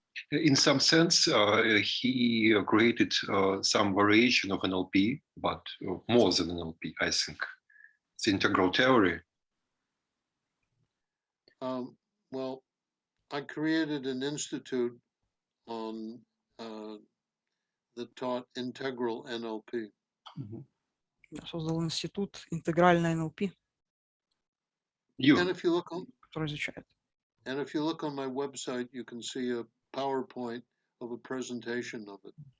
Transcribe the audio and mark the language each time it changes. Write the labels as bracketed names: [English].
[English] In some sense, he created some variation of NLP, but more than NLP, I think. It's integral theory. Well, I created an institute on that taught integral NLP. [Russian] Я создал институт интегральной НЛП, [English] And if you look on, [Russian] который изучает. [English] and if you look on my website, you can see a PowerPoint of a presentation of it.